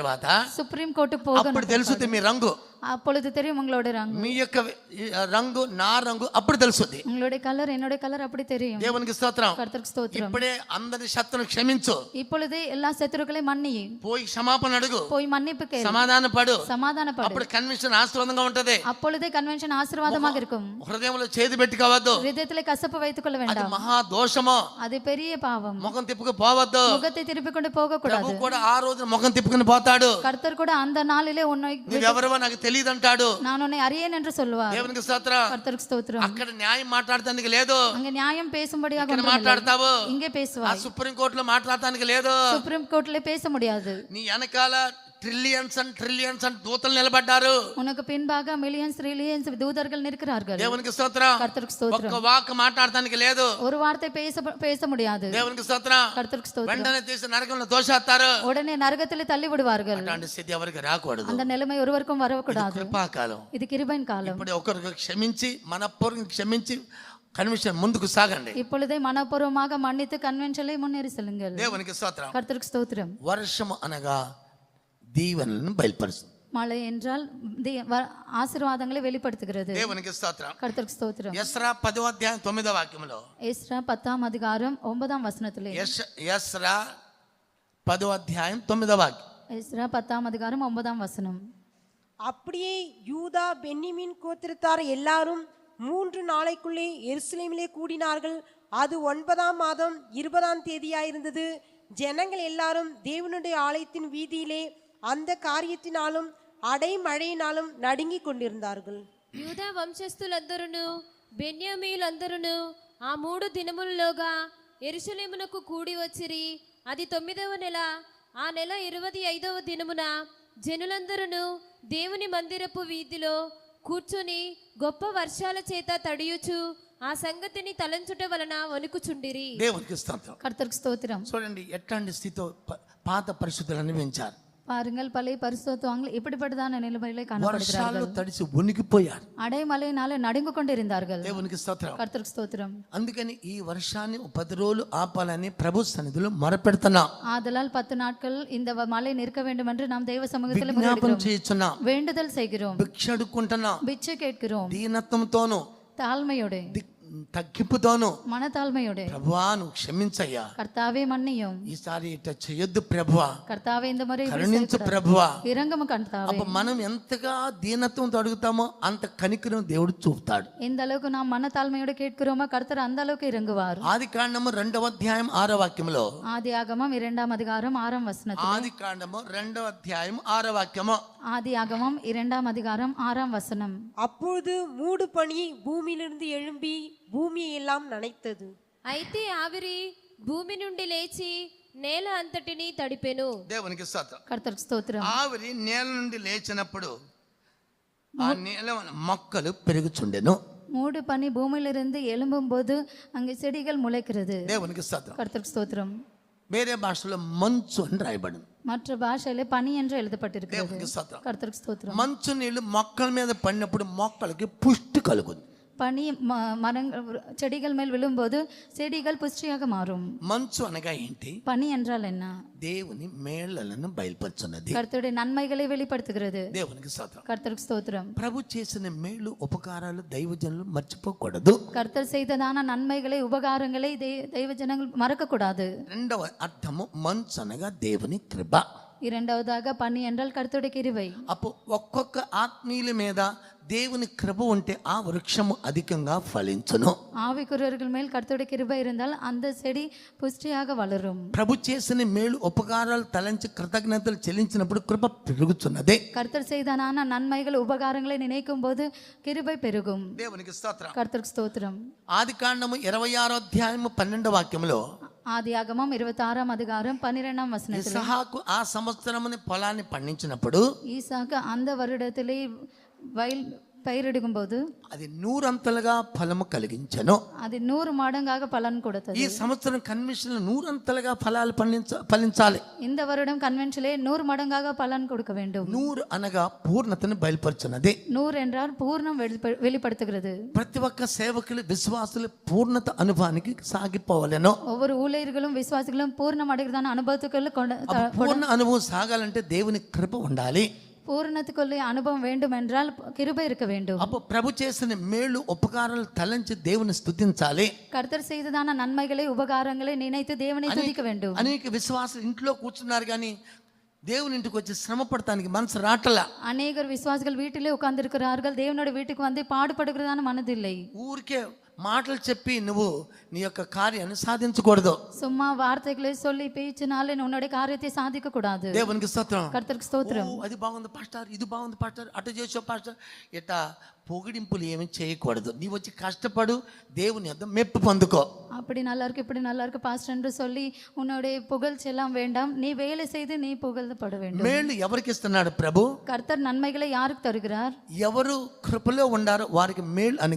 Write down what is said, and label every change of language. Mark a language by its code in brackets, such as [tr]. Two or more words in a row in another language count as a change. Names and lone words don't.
[ta] சுப்ரீம் கோர்ட்டுக்கு [te] అప్పుడు [ta] போகணும். [te] తెలుసుది మీ రంగు. [ta] அப்பொழுது தெரியும் உங்களோட ரங்கு. [te] మీ యొక్క రంగు నా రంగు అప్పుడు తెలుస్తుంది. [ta] உங்களுடைய கலர் என்னுடைய கலர் அப்படி தெரியும். [te] దేవునికి స్తోత్రం. [ta] கர்த்தருக்கு ஸ்தோத்திரம். [te] ఇప్పుడే అందరి శత్రువులను క్షమించు. [ta] இப்பொழுதே எல்லா சத்துருக்களையும் மன்னி. [te] పోయి క్షమాపణ అడుగు. [ta] போய் மன்னிப்பு கேளு. [te] సమాధాన పడు. సమాధానపడు. అప్పుడు కన్వెన్షన్ ఆశీర్వాదంగా ఉంటది. [ta] அப்பொழுதே కన్వెన్షన్ ఆశీర్వాదமாக இருக்கும். [te] హృదయంలో చేదు పెట్టుకోవద్దు. [ta] హృదయத்திலே కసపు வைத்துக்கொள்ள [te] అది [ta] வேண்டாம். [te] మహా దోషము. [ta] அது பெரிய பாவம். [te] ముఖం తిప్పుకు పోవద్దు. [ta] முகத்தை திருப்பிக் கொண்டு போக கூடாது. [te] ప్రభు కూడా ఆ రోజు ముఖం తిప్పుకుని పోతాడు. [ta] கர்த்தர் கூட அந்த நாளிலே உன்னை [te] నువ్వెవరో నాకు తెలియదు అంటాడు. [ta] நான் உன்னை அறியேன் என்று சொல்லுவார். [te] దేవునికి స్తోత్రం. [ta] கர்த்தருக்கு ஸ்தோத்திரம். [te] అక్కడ న్యాయం మాట్లాడటానికి లేదు. [ta] அங்க நியாயம் பேசும்படியாக [te] ఇక్కడ [ta] ஒன்றுமில்லை. [te] మాట్లాడతావు. [ta] இங்கே [te] ఆ [ta] பேசுவாய். [te] సుప్రీం కోర్టులో మాట్లాడటానికి లేదు. [ta] சுப்ரீம் கோர்ட்ல பேச முடியாது. [te] నీ వెనకాల [en] trillions and trillions and [te] దూతలు నిలబడ్డారు. [ta] உனக்கு பின்பாக [en] millions trillions [ta] தூதர்கள் நிற்கிறார்கள். [te] దేవునికి స్తోత్రం. [ta] கர்த்தருக்கு ஸ்தோத்திரம். [te] ఒక్క వాక్ మాట్లాడటానికి లేదు. [ta] ஒரு வார்த்தை பேச முடியாது. [te] దేవునికి స్తోత్రం. [ta] கர்த்தருக்கு ஸ்தோத்திரம். [te] వెంటనే తీసి నరకంలో తోసేస్తారు. [ta] உடனே நரகத்திலே தள்ளி விடுவார்கள். [te] అలాంటి స్థితి ఎవరికి రాకూడదు. [ta] அந்த நிலைமை ஒருவருக்கும் வரக்கூடாது. [te] కృపాకాలం. [ta] இது கிருபையின் காலம். [te] ఇప్పుడు ఒకరికి క్షమించి మనపూర్వకంగా క్షమించి కన్వెన్షన్ ముందుకు సాగండి. [ta] இப்பொழுதே மனப்பூர்வமாக மன்னித்து கன்வென்ஷனை முன்னேறி செல்லுங்கள். [te] దేవునికి స్తోత్రం. [ta] கர்த்தருக்கு ஸ்தோத்திரம். [te] వర్షము అనగా దీవెనలను బయలుపరుస్తుంది. [ta] மழை என்றால் ஆசீர்வாதங்களை வெளிப்படுத்துகிறது. [te] దేవునికి స్తోత్రం. [ta] கர்த்தருக்கு ஸ்தோத்திரம். [te] యెస్రా 10వ అధ్యాయం 9వ వాక్యంలో [ta] எஸ்ரா 10ஆம் அதிகாரம் 9ஆம் வசனத்திலே [te] యెస్రా 10వ అధ్యాయం 9వ వాక్యం. [ta] எஸ்ரா 10ஆம் அதிகாரம் 9ஆம் வசனம். அப்படியே யூதா பென்னிமின் கோத்திரத்தார் எல்லாரும் 3 நாளைக்குள்ளே எருசலேமிலே கூடினார்கள். அது 9ஆம் மாதம் 20ஆம் தேதியாயிருந்தது. ஜனங்கள் எல்லாரும் தேவனுடைய ஆலயத்தின் வீதியிலே அந்த காரியத்தினாலும் அடைமழையினாலும் நடுங்கிக் கொண்டிருந்தார்கள். [te] యూదా వంశస్థులందరూ బెన్యామీయులందరూ ఆ 3 దినములలోగా యెరూషలేమునకు కూడి వచ్చిరి. అది 9వ నెల. ఆ నెల 25వ దినమున జనులందరూ దేవుని మందిరపు వీధిలో కూర్చొని గొప్ప వర్షాల చేత తడియుచు ఆ సంగతిని తలంచుట వలన వణుకుచుండిరి. దేవునికి స్తోత్రం. [ta] கர்த்தருக்கு ஸ்தோத்திரம். [te] చూడండి ఎట్లాంటి స్థితితో పాత పరిస్థితులు అనుభవించారు. [ta] பாருங்கள், பழைய பரிசுத்தவான்கள் இப்படிப்பட்டதான நிலைமையிலே [te] వర్షాల్లో [ta] காணப்படுகிறார்கள். [te] తడిసి వణికిపోయారు. [ta] அடைமழையினாலே நடுங்கு கொண்டிருந்தார்கள். [te] దేవునికి స్తోత్రం. [ta] கர்த்தருக்கு ஸ்தோத்திரம். [te] అందుకని ఈ వర్షాన్ని 10 రోజులు ఆపాలని ప్రభు సన్నిధిలో మొరపెడుతున్నాం. [ta] ஆதலால் 10 நாட்கள் இந்த மழை நிற்க வேண்டும் என்று நாம் தெய்வ சமூகத்தில் [te] విజ్ఞాపన [ta] முறையிடுகிறோம். [te] చేస్తున్నాం. [ta] வேண்டுதல் செய்கிறோம். [te] భిక్ష అడుక్కుంటున్నాం. [ta] பிச்சை கேட்கிறோம். [te] దీనత్వంతోను [ta] தாழ்மையோடு, [te] తగ్గింపుతోను [ta] மனத்தாழ்மையோடு, [te] ప్రభువా నువ్వు క్షమించయ్యా, [ta] கர்த்தாவே மன்னியும், [te] ఈసారి ఇట్లా చేయొద్దు ప్రభువా, [ta] கர்த்தாவே இந்த முறை இப்படி [te] కరుణించు [ta] செய்யக்கூடாது. [te] ప్రభువా. [ta] இரங்கமும் கர்த்தாவே. [te] అప్పుడు మనం ఎంతగా దీనత్వంతో అడుగుతామో అంత కనికరం దేవుడు చూపుతాడు. [ta] எந்த அளவுக்கு நாம் மனத்தாழ்மையோடு கேட்கிறோமோ கர்த்தர் அந்த அளவுக்கு இறங்குவார். [te] ఆది కాండము 2వ అధ్యాయం 6వ వాక్యంలో, [ta] ஆதியாகமம் 2ஆம் அதிகாரம் 6ஆம் வசனத்தில், [te] ఆది కాండము 2వ అధ్యాయం 6వ వాక్యము, [ta] ஆதியாகமம் 2ஆம் அதிகாரம் 6ஆம் வசனம். அப்பொழுது மூடு பனி பூமியிலிருந்து எழும்பி பூமியை எல்லாம் நனைத்தது. [te] అయితే ఆవిరి భూమి నుండి లేచి నేల అంతటిని తడిపెను. దేవునికి స్తోత్రం. [ta] கர்த்தருக்கு ஸ்தோத்திரம். [te] ఆవిరి నేల నుండి లేచినప్పుడు ఆ నేల మొక్కలు పెరుగుచుండెను. [ta] மூடு பனி பூமியிலிருந்து எழும்பும் போது அங்கே செடிகள் முளைக்கிறது. [te] దేవునికి స్తోత్రం. [ta] கர்த்தருக்கு ஸ்தோத்திரம். [te] వేరే భాషలో మంచు అని రాయబడింది. [ta] மற்ற பாஷையில பனி என்று எழுதப்பட்டிருக்கிறது. [te] దేవునికి స్తోత్రం. [ta] கர்த்தருக்கு ஸ்தோத்திரம். [te] మంచు నీళ్లు మొక్కల మీద పడినప్పుడు మొక్కలకి పుష్టి కలుగుతుంది. [ta] பனி மரங்கள் செடிகள் மேல் விழும்போது செடிகள் புஷ்டியாக மாறும். [te] మంచు అనగా ఏంటి? [ta] பனி என்றால் என்ன? [te] దేవుని మేళ్లను బయలుపరుచున్నది. [ta] கர்த்தருடைய நன்மைகளை வெளிப்படுத்துகிறது. [te] దేవునికి స్తోత్రం. [ta] கர்த்தருக்கு ஸ்தோத்திரம். [te] ప్రభు చేసిన మేలు ఉపకారాలు దైవజనులు మర్చిపోకూడదు. [ta] கர்த்தர் செய்ததான நன்மைகளை உபகாரங்களை தெய்வ ஜனங்கள் மறக்க கூடாது. [te] రెండవ అర్థము మంచు అనగా దేవుని కృప. [ta] இரண்டாவதாக பனி என்றால் கர்த்தருடைய கிருபை. [te] అప్పుడు ఒక్కొక్క ఆత్మీయుల మీద దేవుని కృప ఉంటే ఆ వృక్షము అధికంగా ఫలించును. [ta] ஆவிக்குரியவர்கள் மேல் கர்த்தருடைய கிருபை இருந்தால் அந்த செடி புஷ்டியாக வளரும். [te] ప్రభు చేసిన మేలు ఉపకారాలు తలంచి కృతజ్ఞతలు చెల్లించినప్పుడు కృప పెరుగుతున్నదే. [ta] கர்த்தர் செய்ததான நன்மைகள் உபகாரங்களை நினைக்கும் போது கிருபை பெருகும். [te] దేవునికి స్తోత్రం. [ta] கர்த்தருக்கு ஸ்தோத்திரம். [te] ఆది కాండము 26వ అధ్యాయము 12వ వాక్యంలో, [ta] ஆதியாகமம் 26ஆம் அதிகாரம் 12ஆம் வசனத்தில், [te] ఇస్సాకు ఆ సంవత్సరముని పొలాన్ని పండించినప్పుడు [ta] ஈசாக்கு அந்த வருடத்திலே வயல் பயிரிடுகும் போது [te] అది 100 అంతలుగా ఫలము కలిగించెను. [ta] அது 100 மடங்காக பலன் கொடுத்தது. [te] ఈ సంవత్సరం కన్వెన్షన్ 100 అంతలుగా ఫలాలు ఫలించాలి. [ta] இந்த வருடம் கன்வென்ஷனிலே 100 மடங்காக பலன் கொடுக்க வேண்டும். [te] 100 అనగా పూర్ణతను బయలుపరచున్నది. [ta] 100 என்றால் பூர்ணம் வெளிப்படுத்துகிறது. [te] ప్రతి ఒక్క సేవకులు విశ్వాసులు పూర్ణత అనుభవానికి సాగిపోవాలను. [ta] ஒவ்வொரு ஊழியர்களும் விசுவாசிகளும் பூர்ணம் அடைகிறதான அனுபவத்துக்குள்ள [te] పూర్ణ అనుభవం సాగాలంటే దేవుని కృప ఉండాలి. [ta] பூரணத்துக்குள்ள அனுபவம் வேண்டும் என்றால் கிருபை இருக்க வேண்டும். [te] அப்போ ప్రభు చేసిన మేలు ఉపకారాలు తలంచి దేవుని స్తుతించాలి. [ta] கர்த்தர் செய்ததான நன்மைகளை உபகாரங்களை நினைத்து தேவனை துதிக்க வேண்டும். [te] అనేక విశ్వాసులు ఇంట్లో కూర్చున్నారు కానీ దేవుని ఇంటికి వచ్చి శ్రమ పడటానికి మనసు రాటలా. [ta] அநேகர் விசுவாசிகள் வீட்டிலே உட்கார்ந்திருக்கிறார்கள், தேவனோட வீட்டுக்கு வந்து பாடுபடுகிறதான மனதில்லை. [te] ఊరికే మాటలు చెప్పి నువ్వు నీ యొక్క కార్యాన్ని సాధించకూడదు. [ta] சும்மா வார்த்தைகளை சொல்லி பேச்சினாலே உன்னுடைய காரியத்தை சாதிக்க கூடாது. [te] దేవునికి స్తోత్రం. [ta] கர்த்தருக்கு ஸ்தோத்திரம். [te] అది బాగుంది పాస్టర్, ఇది బాగుంది పాస్టర్, అటు చేసావు పాస్టర్, ఇట్లా పొగిడింపులు ఏమి చేయకూడదు. నీవు వచ్చి కష్టపడు, దేవుని యొద్ద మెప్పు పొందుకో. [ta] அப்படி நல்லா இருக்கு இப்படி நல்லா இருக்கு பாஸ்டர் என்று சொல்லி உன்னுடைய புகழ்ச்சி எல்லாம் வேண்டாம், நீ வேலை செய்து நீ புகழ்பட வேண்டும். [te] మేళ్ళు ఎవరికి ఇస్తున్నాడు ప్రభు? [ta] கர்த்தர் நன்மைகளை யாருக்கு தருகிறார்? [te] ఎవరు కృపలో ఉండారో వారికి మేలు అని